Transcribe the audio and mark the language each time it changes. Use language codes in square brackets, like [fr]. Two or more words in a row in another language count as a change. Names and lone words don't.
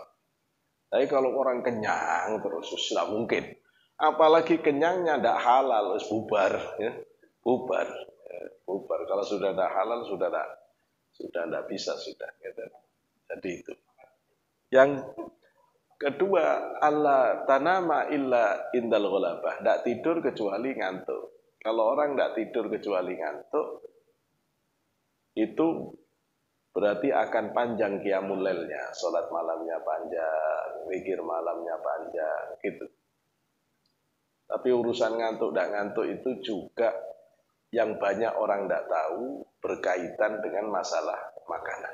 [id] Tapi kalau orang kenyang terus, tidak mungkin. Apalagi kenyangnya tidak halal, harus bubar. Ya. Bubar. Kalau sudah tidak halal, sudah tidak bisa sudah. Gitu. Jadi itu. Yang kedua, [ar] الله تنام إلا عند الغلبة. [id] Tidak tidur kecuali ngantuk. Kalau orang tidak tidur kecuali ngantuk, itu berarti akan panjang [ar] قيام الليلnya, [id] salat malamnya panjang, zikir malamnya panjang, gitu. Tapi urusan ngantuk dan ngantuk itu juga yang banyak orang tidak tahu berkaitan dengan masalah makanan.